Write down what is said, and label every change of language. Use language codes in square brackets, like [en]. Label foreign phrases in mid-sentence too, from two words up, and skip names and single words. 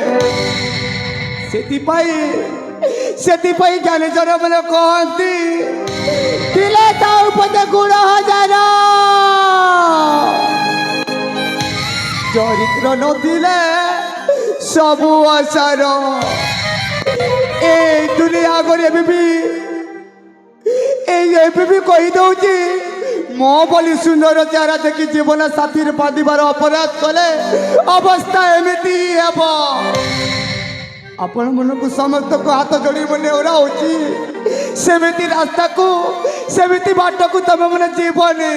[or] ସେଥିପାଇଁ ଜ୍ଞାନୀଜନ ମାନେ କହନ୍ତି, ଥିଲେ ତା ଉପତେ ଗୁଣ ହଜାର, ଚରିତ୍ର ନଥିଲେ ସବୁ ଅସାର। ଏଇ ଦୁନିଆ ଆଗେ ଏବେ ବି କହିଦେଉଛି, ମୋ ବୋଲି ସୁନ୍ଦର ଚାରା ଦେଖି ଜୀବନ ସାଥୀରେ ବାନ୍ଧିବାର ଅପରାଧ କଲେ ଅବସ୍ଥା ଏମିତି ହେବ। ଆପଣ ମାନଙ୍କୁ ସମସ୍ତଙ୍କୁ ହାତ ଯୋଡ଼ି ମନେ ଓରାଉଛି, ସେମିତି ରାସ୍ତାକୁ ସେମିତି ବାଟକୁ ତମେ ମାନେ ଯିବନି।